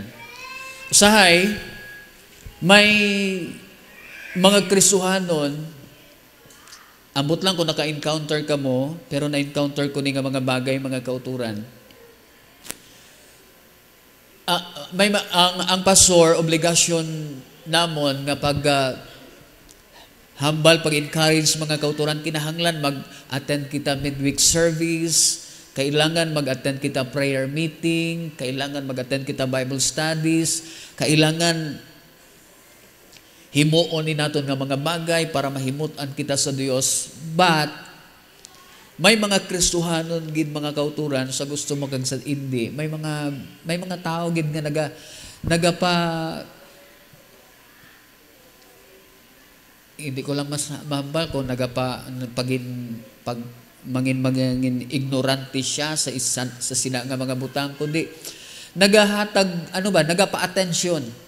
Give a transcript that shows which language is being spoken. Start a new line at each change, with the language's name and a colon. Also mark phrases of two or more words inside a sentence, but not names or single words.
Hiligaynon: Usahay, may mga Kristohanon, ambot lang kung naka-encounter ka mo, pero na-encounter ko ni nga mga bagay, mga kauturan. Ang pastor, obligasyon namon nga pag hambal, pag-encourage, mga kauturan, kinahanglan mag-attend kita
English: midweek service,
Hiligaynon: kailangan mag-attend kita
English: prayer meeting,
Hiligaynon: kailangan mag-attend kita
English: Bible studies,
Hiligaynon: kailangan himuon ni naton nga mga bagay para mahimutan kita sa Dios. But may mga Kristohanon gid mga kauturan sa gusto mo kag sa hindi. May mga tao gid nga nagapa hindi ko lang mas mahambal kung mangin ignorante siya sa sina nga mga butang, kundi nagahatag nagapa-atensyon.